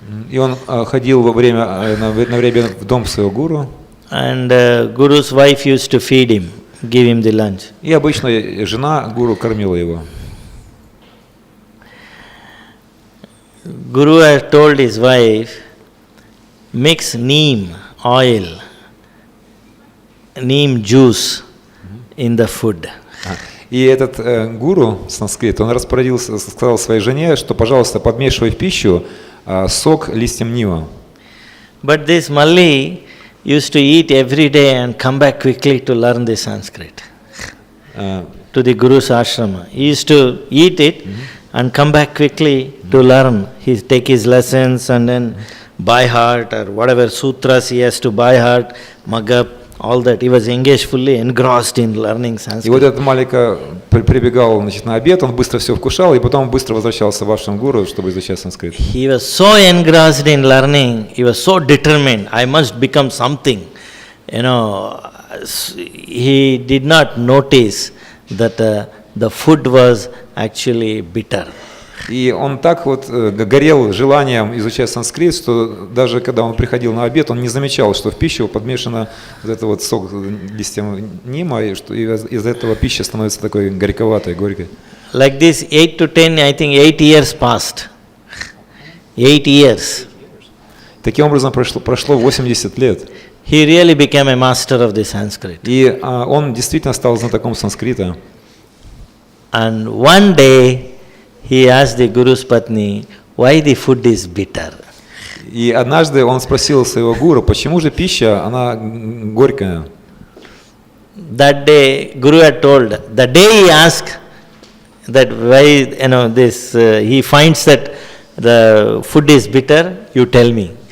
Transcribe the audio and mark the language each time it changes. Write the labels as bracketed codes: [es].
[ru] И он ходил на время в дом своего гуру. [en] And Guru's wife used to feed him, give him the lunch. [ru] И обычно жена гуру кормила его. [en] Guru had told his wife, mix neem oil, neem juice in the food. [ru] И этот гуру санскрит, он распорядился, сказал своей жене, что, пожалуйста, подмешивай в пищу сок листьям нива. [en] But this Malli used to eat every day and come back quickly to learn the Sanskrit. To the Guru's ashrama. He used to eat it and come back quickly to learn. He take his lessons and then by heart or whatever sutras he has to by heart, mug up, all that. He was engaged, fully engrossed in learning Sanskrit. [ru] И вот этот маленько прибегал, значит, на обед, он быстро все вкушал, и потом быстро возвращался в ашрам гуру, чтобы изучать санскрит. [en] He was so engrossed in learning, he was so determined, I must become something. You know, he did not notice that the food was actually bitter. [ru] И он так вот горел желанием изучать санскрит, что даже когда он приходил на обед, он не замечал, что в пищу подмешано вот это вот сок листья нима, и что из этого пища становится такой горьковатой, горькой. [en] Like this, 8 to 10, I think 8 years passed. 8 years. [ru] Таким образом прошло 80 лет. [en] He really became a master of the Sanskrit. [ru] И он действительно стал знатоком санскрита. [en] And one day, he asked the Guru's Patni, why the food is bitter? [ru] И однажды он спросил своего гуру, почему же пища, она горькая. [en] That day, Guru had told, the day he asked that why, this, he finds that the food is bitter, you tell me.